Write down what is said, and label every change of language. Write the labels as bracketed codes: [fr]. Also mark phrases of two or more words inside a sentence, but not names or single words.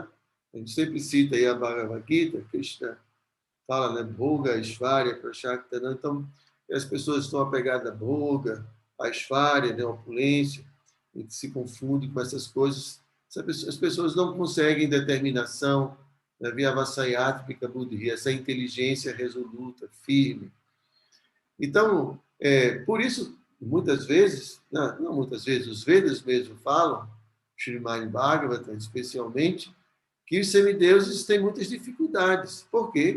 [pt] A gente sempre cita aí a Bhagavad Gita, Krishna fala, né? [sa] Bhoga, Aishvarya, Prashakta, [pt] então as pessoas estão apegadas a Bhoga, a Aishvarya, né? A opulência, e se confundem com essas coisas. As pessoas não conseguem determinação, né? [sa] Vyavasayatmika buddhi, [pt] essa inteligência resoluta, firme. Então, por isso, muitas vezes, não muitas vezes, os Vedas mesmo falam, Srimad Bhagavatam especialmente, que os semideuses têm muitas dificuldades. Por quê?